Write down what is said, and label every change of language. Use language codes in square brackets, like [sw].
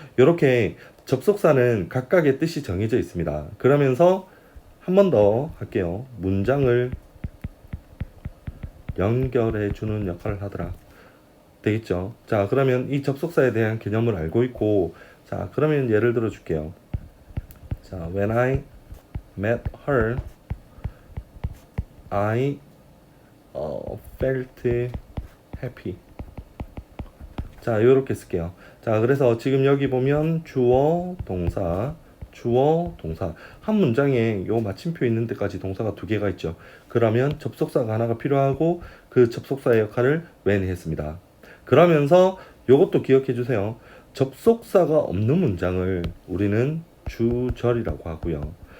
[ko] 이렇게 접속사는 각각의 뜻이 정해져 있습니다. 그러면서 한 번 더 할게요. 문장을 연결해 주는 역할을 하더라. 되겠죠. 자, 그러면 이 접속사에 대한 개념을 알고 있고, 자, 그러면 예를 들어 줄게요. [en] 자, when I met her, I felt happy. [ko] 자, 요렇게 쓸게요. 자, 그래서 지금 여기 보면 주어, 동사, 주어, 동사. 한 문장에 요 마침표 있는 데까지 동사가 두 개가 있죠. 그러면 접속사가 하나가 필요하고 그 접속사의 역할을 when이 했습니다. 그러면서 요것도 기억해 주세요. 접속사가 없는 문장을 우리는 주절이라고 하고요.